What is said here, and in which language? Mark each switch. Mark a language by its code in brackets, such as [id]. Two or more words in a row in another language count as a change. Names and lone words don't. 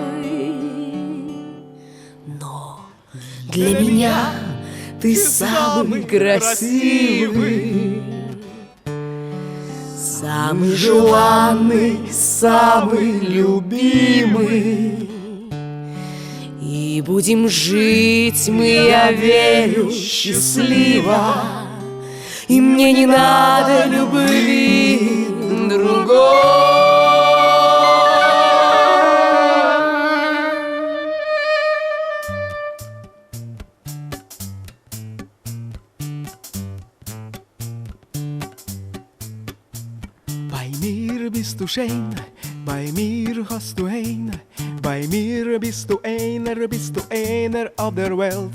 [ru] Но для меня ты самый красивый, самый желанный, самый любимый. И будем жить мы, я верю, счастливо, и мне не надо любви другой. [de] Bei mir bist du schön, bei mir hast du ein, bei mir bist du einer auf der Welt.